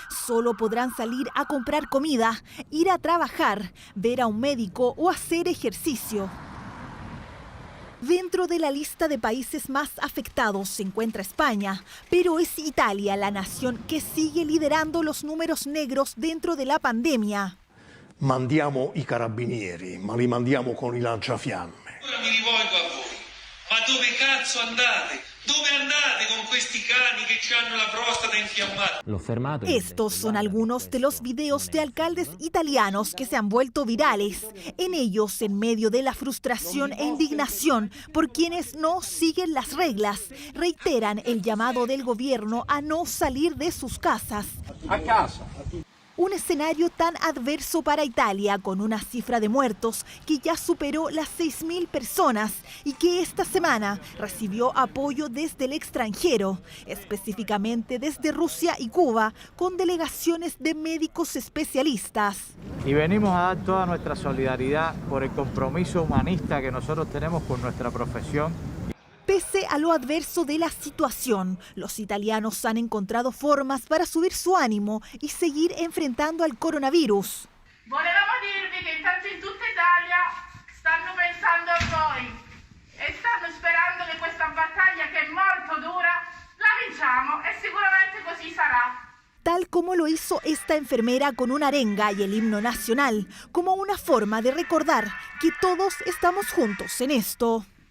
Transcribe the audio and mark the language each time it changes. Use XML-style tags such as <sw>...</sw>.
<es>Solo podrán salir a comprar comida, ir a trabajar, ver a un médico o hacer ejercicio. Dentro de la lista de países más afectados se encuentra España, pero es Italia la nación que sigue liderando los números negros dentro de la pandemia.</es> <it>Mandiamo i carabinieri, ma li mandiamo con i lanciafiamme. Ora mi rivolgo a voi, ma dove cazzo andate? Dove andate con questi cani che hanno la prostata infiammata?</it> <es>Estos son algunos de los videos de alcaldes italianos que se han vuelto virales. En ellos, en medio de la frustración e indignación por quienes no siguen las reglas, reiteran el llamado del gobierno a no salir de sus casas.</es> <it>A casa.</it> <es>Un escenario tan adverso para Italia, con una cifra de muertos que ya superó las 6.000 personas y que esta semana recibió apoyo desde el extranjero, específicamente desde Rusia y Cuba, con delegaciones de médicos especialistas. Y venimos a dar toda nuestra solidaridad por el compromiso humanista que nosotros tenemos con nuestra profesión. Pese a lo adverso de la situación, los italianos han encontrado formas para subir su ánimo y seguir enfrentando al coronavirus.</es> <it>Volevamo dirvi che intanto in tutta Italia stanno pensando a voi e stanno sperando che questa battaglia, che è molto dura, la vinciamo e sicuramente così sarà.</it> <es>Tal como lo hizo esta enfermera con una arenga y el himno nacional, como una forma de recordar que todos estamos juntos en esto.</es>